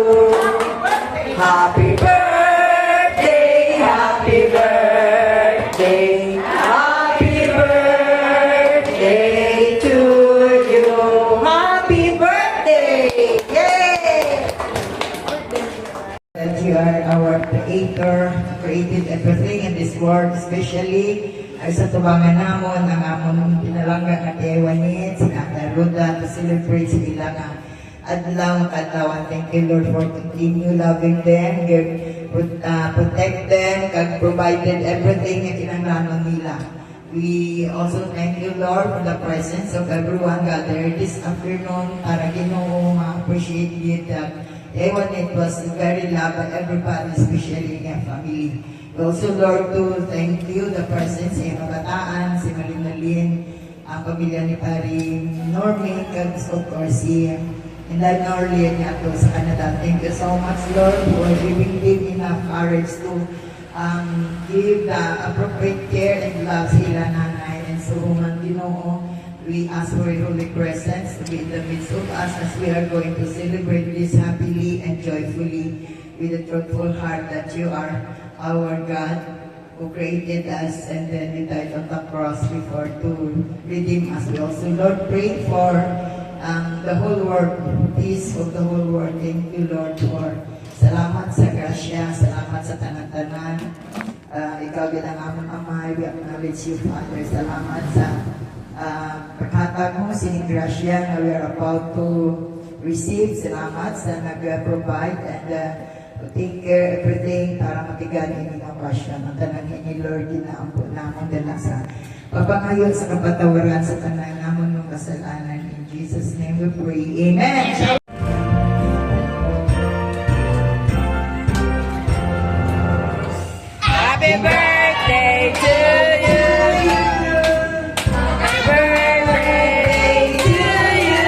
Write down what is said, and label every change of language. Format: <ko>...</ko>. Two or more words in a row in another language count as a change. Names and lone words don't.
<en>Happy birthday, happy birthday. Happy birthday to you. Happy birthday. Yay! That you are our creator, created everything in this world,</en> <hil>especially ay sa tubangan namon, ang amon pinalangga nga Ewanit, sinata Ruda,</hil> <en>to celebrate</en> <hil>sa ilang adlaw, katawan.</hil> <en>Thank you, Lord, for continue loving them, protect them, kag provided everything</en> <hil>na kinanglanon nila.</hil> <en>We also thank you, Lord, for the presence of everyone gathered this afternoon</en> <hil>para Ginoo</hil> <en>ma-appreciate it that Ewanit was very loved by everybody, especially in your family. We also, Lord, to thank you the presence</en> <hil>sa iyong kabataan, si Marinalyn, ang pamilya ni Pari Normie, kag</hil> <en>of course</en> <hil>si Inday Norley niya to sa Canada.</hil> <en>Thank you so much, Lord, for giving them enough courage to give the appropriate care and love</en> <hil>sa ilang nanay.</hil> <en>And so, man, Ginoo, we ask for your holy presence to be in the midst of us as we are going to celebrate this happily and joyfully with a truthful heart that you are our God who created us and then you died on the cross before to redeem us. We also, Lord, pray for the whole world, peace of the whole world. Thank you, Lord, for</en> <hil>salamat sa grasya, salamat sa tanan-tanan. Ikaw bilang among amay,</hil> <en>we acknowledge you, Father.</en> <hil>Salamat sa paghatag mo, sinigrasya na</hil> <en>we are about to receive.</en> <hil>Salamat sa nag-provide</hil> <en>and take care everything</en> <hil>para matiganin ng okasyon. Ang tanangin ni Lord, ginaampun namon dala sa papangayon sa kapatawaran sa tanan namon ng kasalanan.</hil> <en>In Jesus' name we pray. Amen! Happy birthday to you! Happy birthday to you!</en>